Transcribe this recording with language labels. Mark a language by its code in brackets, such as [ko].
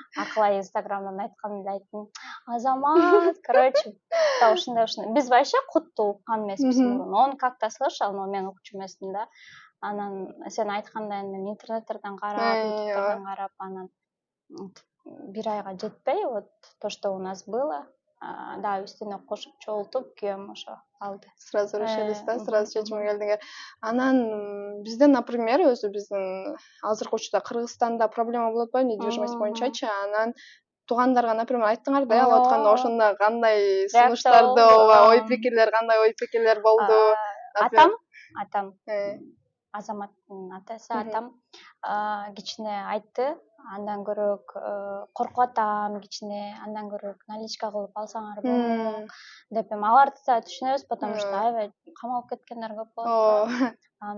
[ky] акылай инстаграмдан айтканда эле айттым, Азамат, короче, ушундай биз вообще кутту уккан эмеспиз мурун, [ru] он как-то слышал, [ky] но мен укчу эмесмин да. Анан сен айткандай мен интернеттерден карап, ютубтардан карап, анан бир айга жетпей, [ru] вот то, что у нас было, [ky] дагы үстүнө кошуп чогултуп күйөөм ошо алды. [ru] Сразу решились да, [ky] сразу чечимге келдиңер. Анан бизде, например, өзү биздин азыркы учурда Кыргызстанда проблема болуп атпайбы недвижимость боюнчачы, анан туугандарга, например, айттыңар да, алып атканда ошондо кандай сунуштарды, ооба, ой пикирлер, кандай ой пикирлер болду? Атам Азаматтын атасы атам кичине айтты, андан көрөөк коркуп атам кичине, андан көрөөк наличка кылып алсаңар болмок деп аларды да түшүнөбүз, [ru] потому что [ky] аябай камалып кеткендер көп болот да.